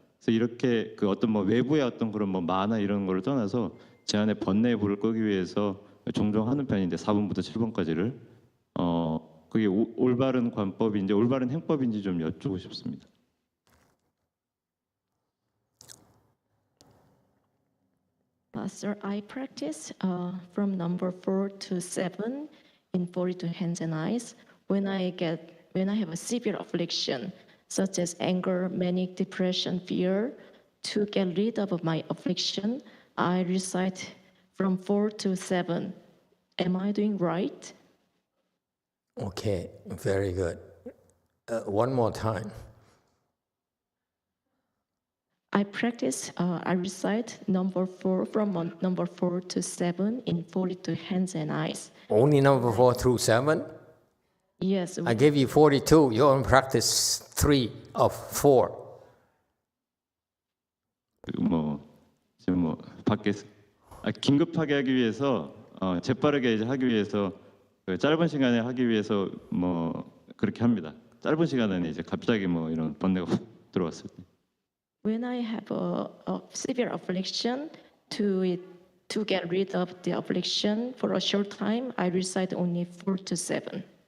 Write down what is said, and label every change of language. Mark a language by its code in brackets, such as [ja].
[ko] 그래서 이렇게 그 어떤 뭐 외부의 어떤 그런 뭐 만화 이런 거를 떠나서 제 안에 번뇌의 불을 끄기 위해서 종종 하는 편인데 4번부터 7번까지를 그게 올바른 관법인지 올바른 행법인지 좀 여쭙고 싶습니다. [en] Sir, I practice from number 4 to 7 in 42 hands and eyes. When I have a severe affliction, such as anger, manic depression, fear, to get rid of my affliction, I recite from 4 to 7. Am I doing right? Okay, very good. One more time. I practice, I recite number 4 from number 4 to 7 in 42 hands and eyes. Only number 4 through 7? Yes. I gave you 42. You only practice 3 of 4. [ko] 지금 밖에서 긴급하게 하기 위해서 재빠르게 이제 하기 위해서 짧은 시간에 하기 위해서 그렇게 합니다. 짧은 시간에는 이제 갑자기 이런 번뇌가 훅 들어왔을 때. [en] When I have a severe affliction, to get rid of the affliction for a short time, I recite only 4 to 7.